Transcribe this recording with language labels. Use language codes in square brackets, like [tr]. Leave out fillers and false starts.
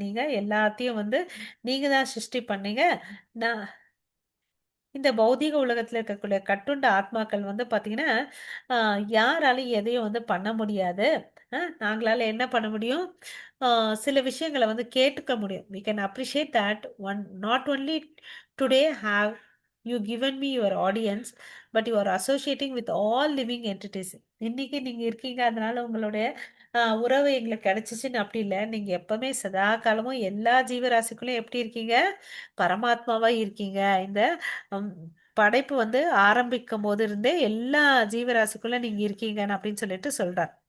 [ta] நீங்க எல்லாத்தையும் வந்து நீங்க தான் சிருஷ்டி பண்ணீங்க. நான் இந்த பௌதீக உலகத்துல இருக்கக்கூடிய கட்டுண்ட ஆத்மாக்கள் வந்து பாத்தீங்கன்னா யாராலையும் எதையும் வந்து பண்ண முடியாது. நாங்களால என்ன பண்ண முடியும்? சில விஷயங்களை வந்து கேட்டுக்க முடியும். [en] we can appreciate that one not only today have you given me your audience but you are associating with all living entities. [ta] இன்னைக்கு நீங்க இருக்கீங்க, அதனால உங்களுடைய உறவு எங்களுக்கு கிடைச்சிச்சுன்னு அப்படி இல்லை. நீங்க எப்பவுமே சதா காலமும் எல்லா ஜீவராசிக்குள்ளும் எப்படி இருக்கீங்க? பரமாத்மாவா இருக்கீங்க. இந்த உம், படைப்பு வந்து ஆரம்பிக்கும் போது இருந்தே எல்லா ஜீவராசிக்குள்ள நீங்க இருக்கீங்கன்னு அப்படின்னு சொல்லிட்டு சொல்றார்.